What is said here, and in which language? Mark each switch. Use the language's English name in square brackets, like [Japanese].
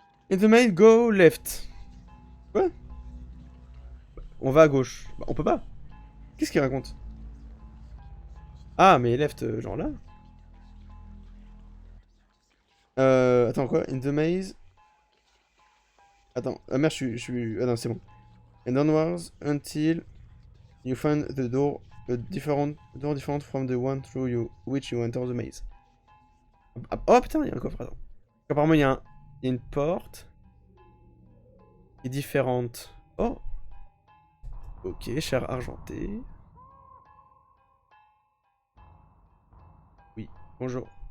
[English] In the main, go left. [French] Quoi? On va à gauche. Bah, on peut pas. Qu'est-ce qu'il raconte? Ah, mais left, genre là? Attends, quoi? [English] In the maze? [French] Attends, ah merde, Ah non, c'est bon. [English] And onwards until you find the door different from the one through which you enter the maze. [French] Ah, oh putain, il y a un coffre, attends. Apparemment, il y a une porte qui est différente. Oh! Ok, cher argenté. Oui, bonjour.